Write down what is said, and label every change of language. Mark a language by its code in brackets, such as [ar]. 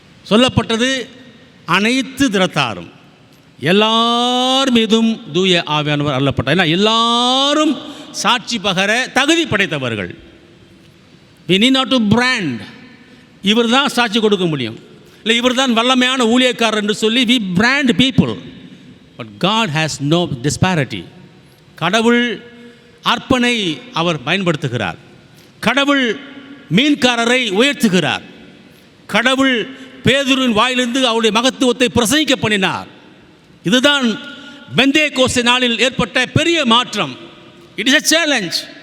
[ta] சொல்லப்பட்டது அனைத்து திறத்தாரும், எல்லார் மீதும் தூய ஆவியானவர் அருளப்பட்டார். ஏன்னா எல்லாரும் சாட்சி பகர தகுதி படைத்தவர்கள். [en] we need not to brand. [ta] இவர் தான் சாட்சி கொடுக்க முடியும், இல்லை இவர் தான் வல்லமையான ஊழியக்காரர் என்று சொல்லி [en] we brand people. But God has no disparity. [ta] கடவுள் அர்ப்பனை அவர் பயன்படுத்துகிறார். கடவுள் மீன்காரரை உயர்த்துகிறார். கடவுள் பேதுருவின் வாயிலிருந்து அவருடைய மகத்துவத்தை பிரசங்கிக்க பண்ணினார். இதுதான் பெந்தேகோஸ்தே நாளில் ஏற்பட்ட பெரிய மாற்றம். [en] It is a challenge.